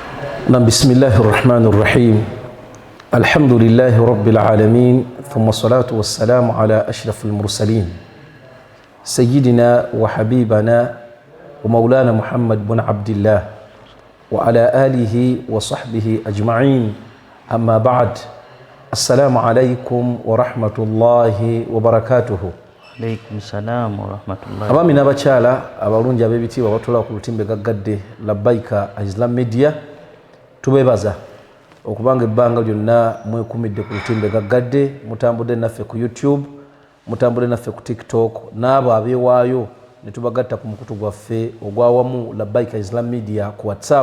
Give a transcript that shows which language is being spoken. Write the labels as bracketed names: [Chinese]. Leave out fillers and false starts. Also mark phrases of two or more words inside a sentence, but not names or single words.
[Arabic] بسم الله الرحمن الرحيم الحمد لله رب العالمين ثم الصلاة والسلام على أشرف المرسلين سيدنا وحبيبنا ومولانا محمد بن عبد الله وعلى آله وصحبه أجمعين أما بعد السلام عليكم ورحمة الله وبركاته. عليكم السلام ورحمة الله. [Ganda] Abami n'abakyala abalungi ab'ebitiibwa abatula ku lutimbe gaggadde Labbaika Islam Media tubebaza okubanga ebbanga lyonna mwekumidde ku lutimbe gaggadde, mutambudde naffe ku YouTube, mutambudde naffe ku TikTok, n'abo abeewaayo ne tubagatta ku mukutu gwaffe ogwawamu Labbaika Islam Media ku WhatsApp.